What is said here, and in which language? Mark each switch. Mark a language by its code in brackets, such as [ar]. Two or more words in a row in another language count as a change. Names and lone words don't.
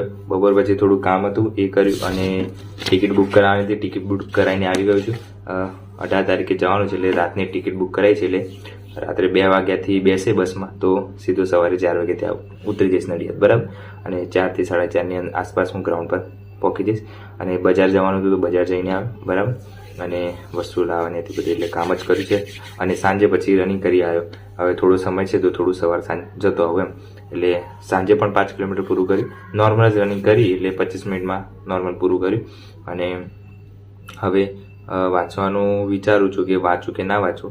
[gu] બપોર પછી થોડું કામ હતું એ કર્યું અને ટિકિટ બુક કરાવવાની હતી। ટિકિટ બુક કરાવીને આવી ગયો છું। 18 તારીખે જવાનું છે એટલે રાતની ટિકિટ બુક કરાઈ છે એટલે રાત્રે 2 વાગ્યાથી બેસે બસમાં તો સીધો સવારે 4 વાગે ત્યાં ઉતરી જઈશ નડિયાદ। બરાબર, અને 4 થી 4:30 ની આસપાસ હું ગ્રાઉન્ડ પર પહોંચી જઈશ। અને બજાર જવાનું હતું તો બજાર જઈને આવ્યો। બરાબર, અને વસ્તુ લાવવાની હતી બધી, એટલે કામ જ કર્યું છે। અને સાંજે પછી રનિંગ કરી આવ્યો। હવે થોડો સમય છે તો થોડું સવાર સાંજ જતો આવું એમ। એટલે સાંજે પણ 5 કિલોમીટર પૂરું કર્યું। નોર્મલ જ રનિંગ કરી એટલે 25 મિનિટમાં નોર્મલ પૂરું કર્યું। અને હવે વાંચવાનું વિચારું છું કે વાંચું કે ના વાંચું।